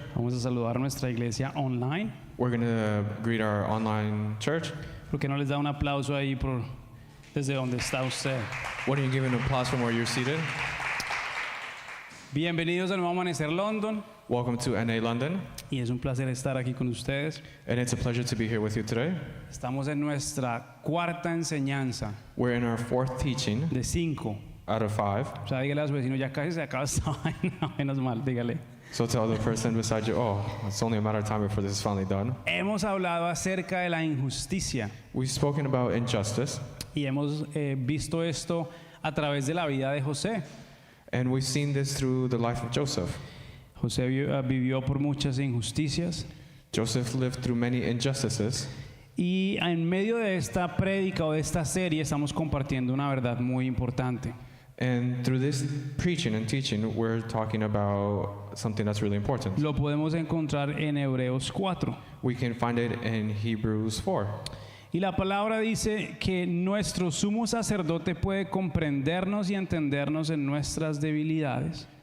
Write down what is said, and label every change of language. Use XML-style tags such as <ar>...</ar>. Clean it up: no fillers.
<es>Vamos a saludar a nuestra iglesia online.</es> <en>We're going to greet our online church.</en> <es>¿Por qué no les da un aplauso ahí desde donde está usted?</es> <en>Why don't you give an applause from where you're seated?</en> <es>Bienvenidos al Nuevo Amanecer London.</es> <en>Welcome to NA London,</en> <es>Y es un placer estar aquí con ustedes.</es> <en>and it's a pleasure to be here with you today.</en> <es>Estamos en nuestra cuarta enseñanza</es> <en>We're in our fourth teaching</en> <es>de 5.</es> <en>out of 5.</en> <es>O sea, dígale a su vecino, ya casi se acaba esta vaina. Menos mal, dígale.</es> <en>So tell the person beside you, oh, it's only a matter of time before this is finally done.</en> <es>Hemos hablado acerca de la injusticia</es> <en>We've spoken about injustice,</en> <es>y hemos visto esto a través de la vida de José.</es> <en>and we've seen this through the life of Joseph.</en> <es>José vivió por muchas injusticias.</es> <en>Joseph lived through many injustices,</en> <es>Y en medio de esta prédica o de esta serie estamos compartiendo una verdad muy importante.</es> <en>and through this preaching and teaching, we're talking about something that's really important.</en> <es>Lo podemos encontrar en Hebreos 4.</es> <en>We can find it in Hebrews 4.</en> <es>Y la palabra dice que nuestro sumo sacerdote puede comprendernos y entendernos en nuestras debilidades.</es>